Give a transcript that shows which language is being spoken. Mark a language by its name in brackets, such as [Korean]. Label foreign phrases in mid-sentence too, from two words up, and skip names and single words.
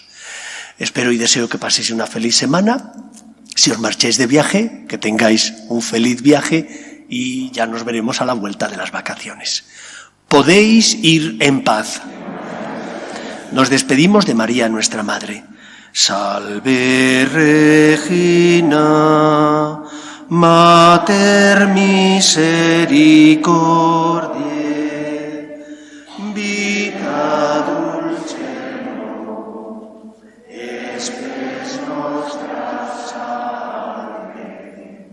[Spanish] Espero y deseo que paséis una feliz semana. Si os marcháis de viaje, que tengáis un feliz viaje y ya nos veremos a la vuelta de las vacaciones. Podéis ir en paz. Nos despedimos de María, nuestra Madre. [Latin] Salve Regina, Mater Misericordiae, vita dulcem, espes nostra salve.